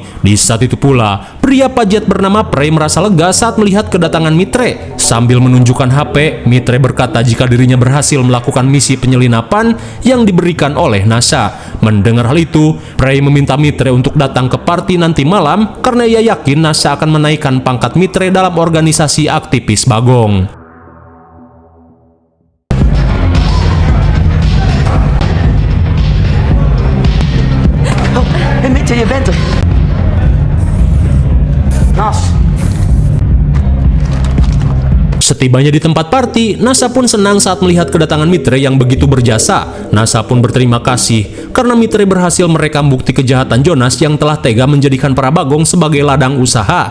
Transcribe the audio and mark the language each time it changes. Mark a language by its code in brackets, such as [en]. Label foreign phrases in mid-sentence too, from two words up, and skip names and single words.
[id] Di saat itu pula, pria pajat bernama Prey merasa lega saat melihat kedatangan Mitre. Sambil menunjukkan HP, Mitre berkata jika dirinya berhasil melakukan misi penyelinapan yang diberikan oleh Nasha. Mendengar hal itu, Prey meminta Mitre untuk datang ke party nanti malam karena ia yakin Nasha akan menaikkan pangkat Mitre dalam organisasi aktivis bagong. [nl] Hey Mitre, je bent er. [id] Nas. Setibanya di tempat party, Nasha pun senang saat melihat kedatangan Mitre yang begitu berjasa. Nasha pun berterima kasih karena Mitre berhasil merekam bukti kejahatan Jonas yang telah tega menjadikan para bagong sebagai ladang usaha.